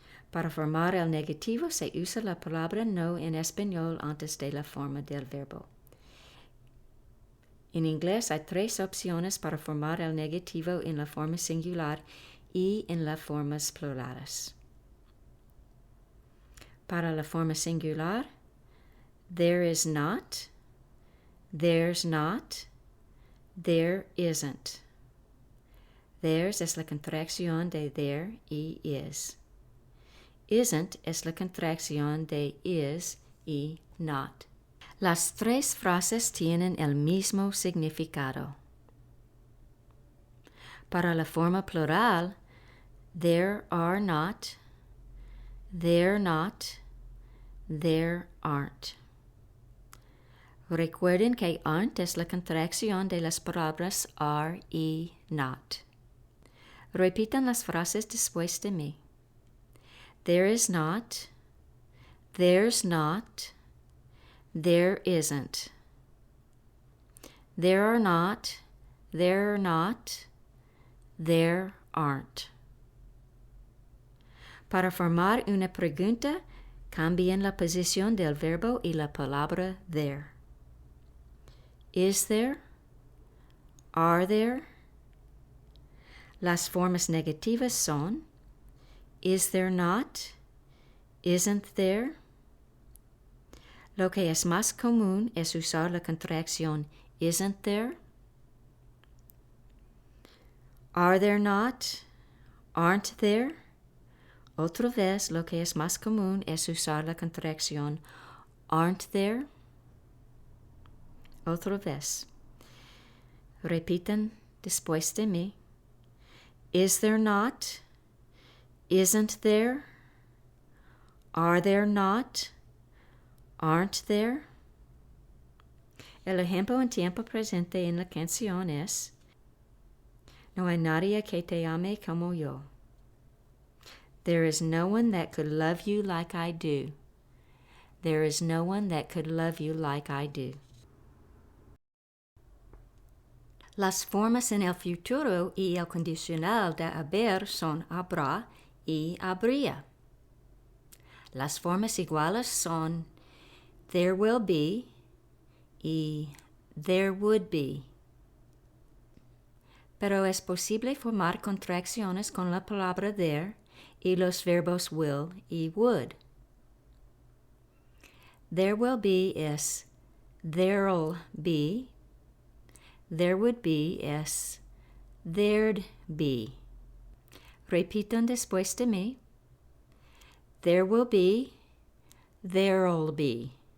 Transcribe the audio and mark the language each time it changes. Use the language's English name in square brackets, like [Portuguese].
[Spanish] Para formar el negativo se usa la palabra no en español antes de la forma del verbo. En inglés hay tres opciones para formar el negativo en la forma singular y en las formas plurales. Para la forma singular, [English] there is not, there's not, there isn't. [Spanish] There's es la contracción de there y is. Isn't es la contracción de is y not. Las tres frases tienen el mismo significado. Para la forma plural, [English] there are not, there aren't. [Spanish] Recuerden que aren't es la contracción de las palabras are y not. Repitan las frases después de mí. [English] There is not, there's not, there isn't. There are not, there aren't. [Spanish] Para formar una pregunta, cambien la posición del verbo y la palabra there. [English] Is there? Are there? [Spanish] Las formas negativas son [English] is there not? Isn't there? [Spanish] Lo que es más común es usar la contracción isn't there? [English] Are there not? Aren't there? [Spanish] Otra vez, lo que es más común es usar la contracción [English] aren't there? [Spanish] Otra vez. Repitan después de mí. [English] Is there not? Isn't there? Are there not? Aren't there? [Spanish] El ejemplo en tiempo presente en la canción es no hay nadie que te ame como yo. [English] There is no one that could love you like I do. There is no one that could love you like I do. [Spanish] Las formas en el futuro y el condicional de haber son habrá y habría. Las formas iguales son [English] there will be y there would be. [Spanish] Pero es posible formar contracciones con la palabra there y los verbos will y would. [English] There will be [Spanish] es [English] there'll be. There would be [Spanish] es [English] there'd be. [Spanish] Repitan después de mí. [English] There will be, there'll be.